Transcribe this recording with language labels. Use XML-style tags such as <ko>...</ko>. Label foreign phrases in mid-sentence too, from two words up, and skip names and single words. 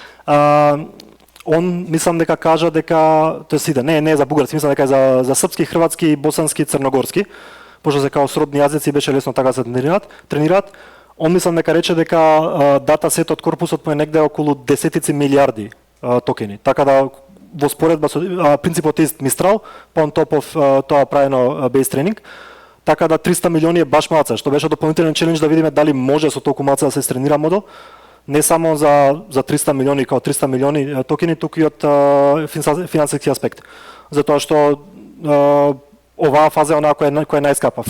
<mk>Он мислам дека кажа дека тоа сите, не е за бугарски, мислам дека е за српски, хрватски, босански, црногорски. Пошто се као сродни јазици беше лесно така се тренираат. Он мислам дека рече дека дата сетот корпусот му е негде околу десетици милиарди токени. Така да во споредба со принципот ист Mistral, по</mk> <en>on top of</en> <mk>тоа правено base тренинг. Така да 300 милиони е баш малце, што беше дополнителен челендж да видиме дали може со толку малце да се стренира модел. Не само за 300 милиони, као 300 милиони токени, туку и од финансиски аспект. Затоа што оваа фаза е онаа која е најскапа.</mk>